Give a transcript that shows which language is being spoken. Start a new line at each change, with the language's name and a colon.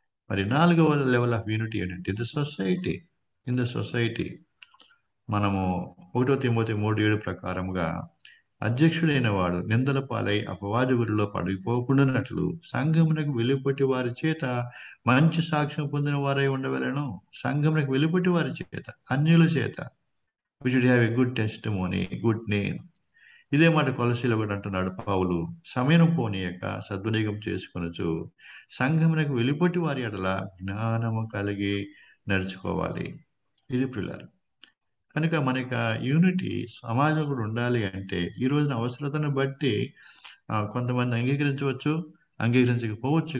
Telugu: మరి 4వ level of unity ఏంటంటే
English: in the society
Telugu: మనము 1 తిమోతి 3:7 ప్రకారముగా అధ్యక్షుడైన వాడు నిందల పాలై అపవాది ఊరిలో పడిపోకుండానట్లు సంఘమునకు వెలుపటి వారి చేత మంచి సాక్ష్యం పొందిన వారై ఉండవలెను. సంఘమునకు వెలుపటి వారి చేత, అన్యుల చేత
English: we should have a good testimony, good name.
Telugu: ఇదే మాట కొలసీలో కూడా అంటున్నాడు పౌలు. సమయం పోనీయక సద్వినియోగం చేసుకొనొచ్చు సంఘమునకు వెలుపటి వారి ఎడల జ్ఞానము కలిగి నడుచుకోవాలి. ఇది ప్రియులారా. కనుక మనకి యూనిటీ సమాజం కూడా ఉండాలి అంటే ఈ రోజున అవసరతను బట్టి కొంతమంది అంగీకరించవచ్చు, అంగీకరించకపోవచ్చు.